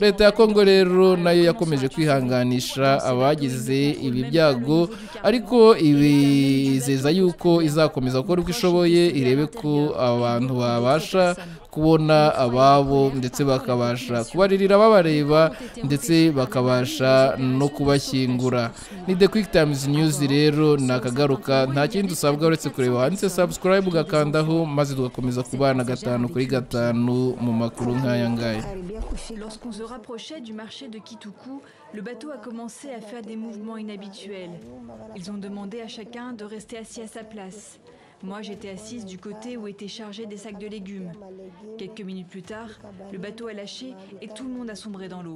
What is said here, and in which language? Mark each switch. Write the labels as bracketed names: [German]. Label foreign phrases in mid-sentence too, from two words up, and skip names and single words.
[Kinyarwanda] Leta ya Kongo rero nayo yakomeje kwihanganisha abagize ibi byago ariko ibizeza yuko izakomeza gukora uko ishoboye irebe ko abantu babasha kubona ababo ndetse bakabasha kubaririra babareba ndetse bakabasha no kubashyingura. Ni The Quick Times News rero nakagaruka, nta kindi usabwa uretse kureba handitse subscribe ugakandaho maze tugakomeza kubana 5 kuri 5 mu makuru nk'aya ngaya. [French] Lorsqu'on se rapprochait du marché de Kitoukou, le bateau a commencé à faire des mouvements inhabituels. Ils ont demandé à chacun de rester assis à sa place. Moi, j'étais assise du côté où étaient chargés des sacs de légumes. Quelques minutes plus tard, le bateau a lâché et tout le monde a sombré dans l'eau.